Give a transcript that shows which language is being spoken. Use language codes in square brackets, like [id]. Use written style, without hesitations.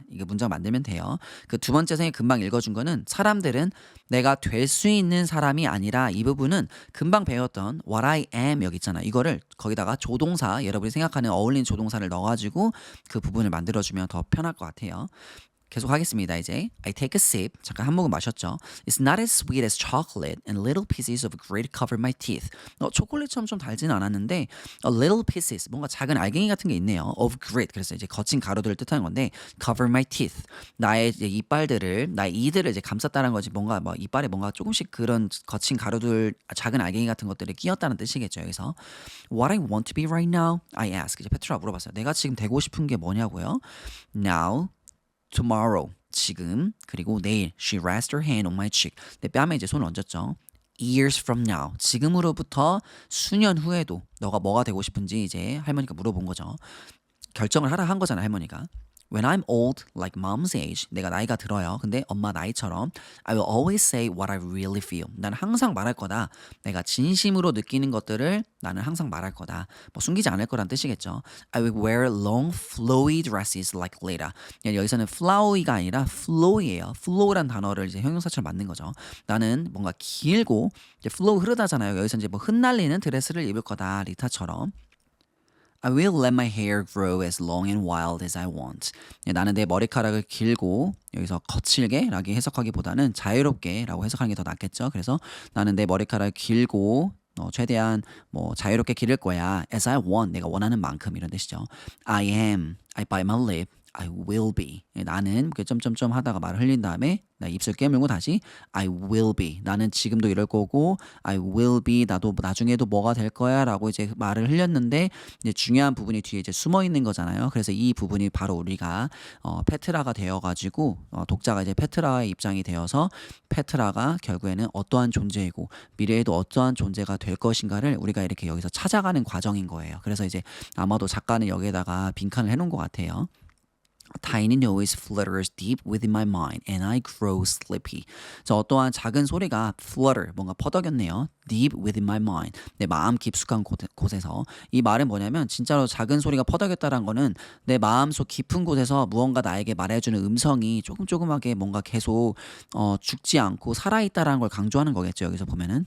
[ko] 이거 문장 만들면 돼요. 그 두 번째 선생님이 금방 읽어준 거는 사람들은 내가 될 수 있는 사람이 아니라 이 부분은 금방 배웠던 [en] what I am [ko] 여기 있잖아. 이거를 거기다가 조동사 여러분이 생각하는 어울리는 조동사를 넣어가지고 그 부분을 만들어주면 더 편할 것 같아요. 계속 하겠습니다. 이제 [en] I take a sip. [ko] 잠깐 한 모금 마셨죠. [en] It's not as sweet as chocolate and little pieces of grit cover my teeth. [ko] 초콜릿처럼 좀 달지는 않았는데 a little pieces 뭔가 작은 알갱이 같은 게 있네요. of grit 그래서 이제 거친 가루들을 뜻하는 건데 cover my teeth 나의 이제 이빨들을 나의 이들을 이제 감쌌다는 거지 뭔가 뭐 이빨에 뭔가 조금씩 그런 거친 가루들 작은 알갱이 같은 것들이 끼었다는 뜻이겠죠. 여기서 [en] What I want to be right now? I ask. [ko] 이제 페트라가 물어봤어요. 내가 지금 되고 싶은 게 뭐냐고요? [en] Now tomorrow [ko] 지금 그리고 내일 [en] she rests her hand on my cheek [ko] 내 뺨에 이제 손을 얹었죠. [en] Years from now [ko] 지금으로부터 수년 후에도 너가 뭐가 되고 싶은지 이제 할머니가 물어본 거죠. 결정을 하라 한 거잖아 할머니가. [en] When I'm old, like mom's age, [ko] 내가 나이가 들어요. 근데 엄마 나이처럼 [en] I will always say what I really feel. [ko] 나는 항상 말할 거다. 내가 진심으로 느끼는 것들을 나는 항상 말할 거다. 뭐 숨기지 않을 거란 뜻이겠죠. [en] I will wear long flowy dresses like Leda. [ko] 여기서는 flowy가 아니라 flow이에요. flow란 단어를 이제 형용사처럼 만든 거죠. 나는 뭔가 길고 이제 flow 흐르다잖아요. 여기서 이제 뭐 흩날리는 드레스를 입을 거다. 리타처럼. [en] I will let my hair grow as long and wild as I want. [ko] 나는 내 머리카락을 길고 여기서 거칠게 라고 해석하기보다는 자유롭게 라고 해석하는 게 더 낫겠죠. 그래서 나는 내 머리카락을 길고 최대한 뭐 자유롭게 기를 거야. [en] As I want. [ko] 내가 원하는 만큼 이런 뜻이죠. [en] I am. I bite my lip. I will be. [ko] 나는 점점점 하다가 말을 흘린 다음에 나 입술 깨물고 다시 [en] I will be. [ko] 나는 지금도 이럴 거고 [en] I will be. [ko] 나도 나중에도 뭐가 될 거야라고 이제 말을 흘렸는데 이제 중요한 부분이 뒤에 이제 숨어 있는 거잖아요. 그래서 이 부분이 바로 우리가 페트라가 되어가지고 독자가 이제 페트라의 입장이 되어서 페트라가 결국에는 어떠한 존재이고 미래에도 어떠한 존재가 될 것인가를 우리가 이렇게 여기서 찾아가는 과정인 거예요. 그래서 이제 아마도 작가는 여기에다가 빈칸을 해놓은 것 같아요. [en] A tiny noise flutters deep within my mind and I grow sleepy. [ko] 저 어떠한 작은 소리가 flutter, 뭔가 퍼덕였네요. [en] Deep within my mind. [ko] 내 마음 깊숙한 곳에서. 이 말은 뭐냐면 진짜로 작은 소리가 퍼덕였다는 거는 내 마음속 깊은 곳에서 무언가 나에게 말해주는 음성이 조금조금하게 뭔가 계속 죽지 않고 살아있다라는 걸 강조하는 거겠죠. 여기서 보면은.